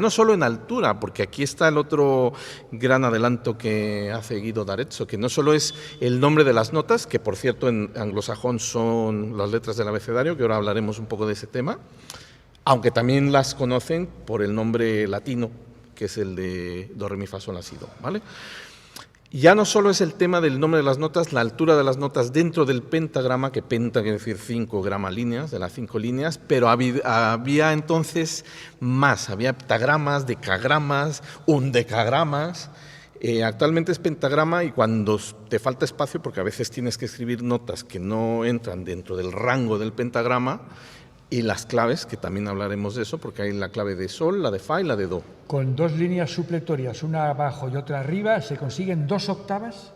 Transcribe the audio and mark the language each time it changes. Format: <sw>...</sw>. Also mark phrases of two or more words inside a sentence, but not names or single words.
<es>no solo en altura, porque aquí está el otro gran adelanto que hace Guido d'Arezzo, que no solo es el nombre de las notas, que por cierto en anglosajón son las letras del abecedario, que ahora hablaremos un poco de ese tema, aunque también las conocen por el nombre latino, que es el de do, re, mi, fa, sol, la, si, do, ¿vale? Ya no solo es el tema del nombre de las notas, la altura de las notas dentro del pentagrama, que penta quiere decir 5 líneas, de las 5 líneas, pero había entonces más, había heptagramas, decagramas, undecagramas. Actualmente es pentagrama, y cuando te falta espacio, porque a veces tienes que escribir notas que no entran dentro del rango del pentagrama, y las claves, que también hablaremos de eso, porque hay la clave de sol, la de fa y la de do. Con 2 líneas supletorias, una abajo y otra arriba, ¿se consiguen 2 octavas?</es>